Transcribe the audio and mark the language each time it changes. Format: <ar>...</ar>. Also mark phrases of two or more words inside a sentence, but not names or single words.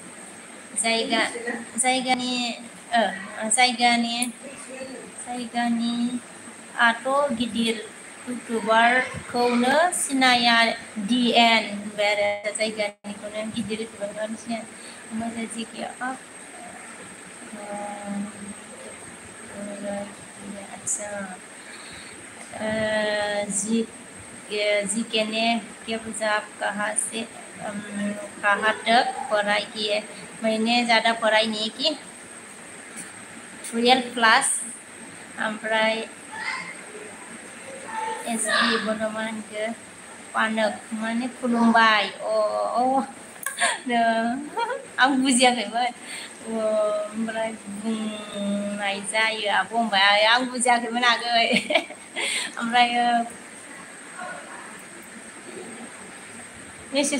<brx>जायगानि आथ' गिदिर इउटुबारखौनो सिनाया DN होनबाय आरो जायगानिखौनो गिदिर इउटुबारखौनो सिनाया ओमफ्राय जायगाया</brx> <hi>अच्छा जी ने क्या पूछा आप कहाँ तक पढ़ाई की है मैंने ज़्यादा पढ़ाई नहीं की</hi> <brx>12 क्लास ओमफ्राय SB बनोमान के पानक माने खुलुमबाय आं बुजियाखैमोन ओमफ्राय बुंनाय जायो आब' होनबाय आं बुजियाखैमोन आगै ओमफ्राय मेसेज</brx>